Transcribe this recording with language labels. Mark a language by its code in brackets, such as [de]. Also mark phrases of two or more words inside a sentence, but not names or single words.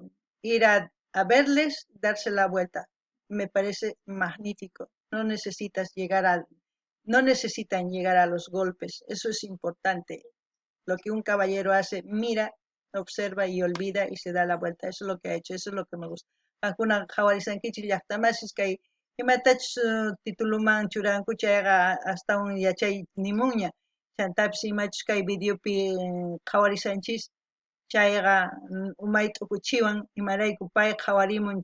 [es] Ir a verles, darse la vuelta. Me parece magnífico. No necesitan llegar a los golpes. Eso es importante. Lo que un caballero hace, mira, observa y olvida y se da la vuelta. Eso es lo que ha hecho. Eso es lo que me gusta. [qu] Ankuna jawarisankichik llaqtamasish kay imatach tituluman churanku chayqa [es] hasta un [qu] yachay nimuña. Chantapis imachus kay videopi qhawarisanchis chayqa umay t'ukuchiwan imarayku pay qhawarimun